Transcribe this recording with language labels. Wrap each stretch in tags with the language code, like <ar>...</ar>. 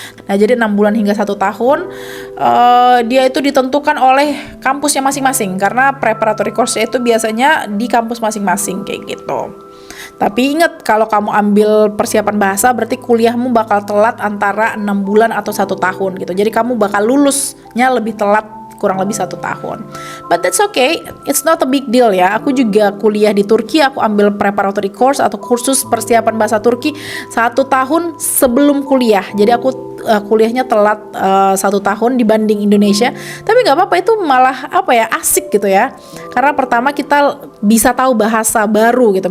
<id>Nah, jadi 6 bulan hingga 1 tahun dia itu ditentukan oleh kampusnya masing-masing, karena preparatory course-nya itu biasanya di kampus masing-masing kayak gitu. Tapi ingat, kalau kamu ambil persiapan bahasa berarti kuliahmu bakal telat antara 6 bulan atau 1 tahun gitu. Jadi kamu bakal lulusnya lebih telat, kurang lebih 1 tahun.</id> <en>But that's okay, it's not a big deal ya.</en> <id>Aku juga kuliah di Turki, aku ambil preparatory course atau kursus persiapan bahasa Turki 1 tahun sebelum kuliah. Jadi aku kuliahnya telat 1 tahun dibanding Indonesia. Tapi nggak apa-apa, itu malah apa ya, asik gitu ya. Karena pertama kita bisa tahu bahasa baru gitu.</id>